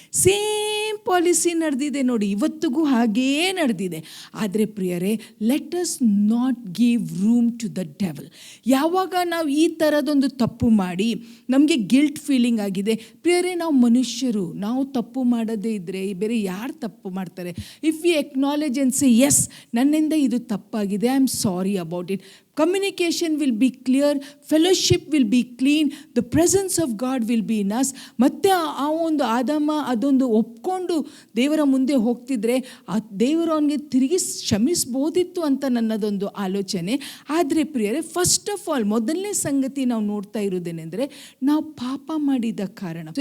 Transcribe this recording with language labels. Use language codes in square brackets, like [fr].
[kn] Same policy ನಡೆದಿದೆ ನೋಡಿ, ಇವತ್ತಿಗೂ ಹಾಗೇ ನಡೆದಿದೆ. ಆದರೆ ಪ್ರಿಯರೇ, [en] Let us not give room to the devil. [kn] ಯಾವಾಗ ನಾವು ಈ ಥರದೊಂದು ತಪ್ಪು ಮಾಡಿ ನಮಗೆ ಗಿಲ್ಟ್ ಫೀಲಿಂಗ್ ಆಗಿದೆ, ಪ್ರಿಯರೇ, ನಾವು ಮನುಷ್ಯರು, ನಾವು ತಪ್ಪು ಮಾಡೋದೇ ಇದ್ದರೆ ಬೇರೆ ಯಾರು ತಪ್ಪು ಮಾಡ್ತಾರೆ? [en] if you acknowledge and say yes, [kn] ನನ್ನಿಂದ ಇದು ತಪ್ಪಾಗಿದೆ, [en] I am sorry about it, communication will be clear, fellowship will be clean, the presence of God will be in us. [kn] ಮತ್ತೆ ಆ ಒಂದು ಆದಾಮ ಅದೊಂದು ಒಪ್ಕೊಂಡು ದೇವರ ಮುಂದೆ ಹೋಗ್ತಿದ್ರೆ ಆ ದೇವರು ಅವನಿಗೆ ತಿರುಗಿ ಕ್ಷಮಿಸ್ಬೋದಿತ್ತು ಅಂತ ನನ್ನದೊಂದು ಆಲೋಚನೆ. ಆದರೆ ಪ್ರಿಯರೇ, [en] first of all [kn] ಮೊದಲನೇ ಸಂಗತಿ ನಾವು ನೋಡ್ತಾ ಇರೋದೇನೆಂದರೆ, ನಾವು ಪಾಪ ಮಾಡಿದ ಕಾರಣ.